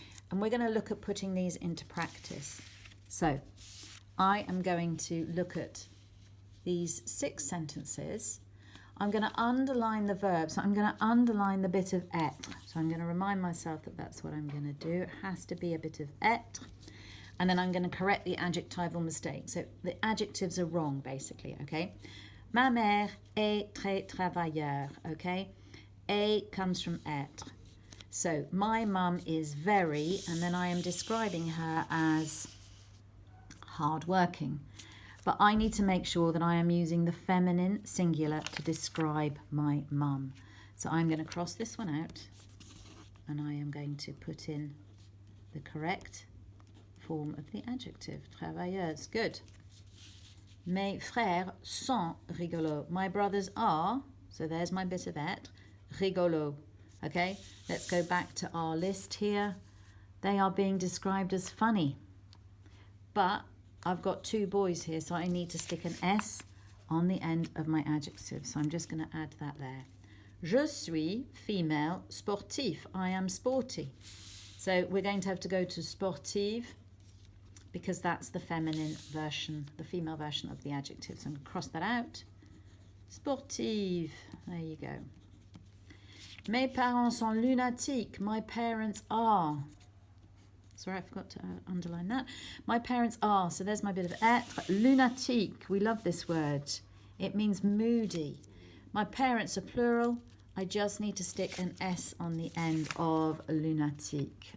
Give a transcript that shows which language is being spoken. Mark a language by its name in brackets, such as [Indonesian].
[English] And we're going to look at putting these into practice. So I am going to look at these 6 sentences. I'm going to underline the verb. So I'm going to underline the bit of être. So I'm going to remind myself that that's what I'm going to do. It has to be a bit of être. And then I'm going to correct the adjectival mistake. So the adjectives are wrong, basically, okay? [French] Ma mère est très travailleur, okay? [English] A comes from être. So my mum is very, and then I am describing her as hardworking. But I need to make sure that I am using the feminine singular to describe my mum. So I'm going to cross this one out, and I am going to put in the correct form of the adjective. Travailleuse, good. [French] Mes frères sont rigolos. [English] My brothers are, so there's my bit of être, rigolo. Okay, let's go back to our list here. They are being described as funny. But I've got 2 boys here, so I need to stick an S on the end of my adjective. So I'm just going to add that there. [French] Je suis [English] female sportif. I am sporty. So we're going to have to go to sportive because that's the feminine version, the female version of the adjective. So I'm going to cross that out. Sportive. There you go. [French] Mes parents sont lunatiques. [English] My parents are. Sorry, I forgot to underline that. My parents are. So there's my bit of être. Lunatique. We love this word. It means moody. My parents are plural. I just need to stick an S on the end of lunatique.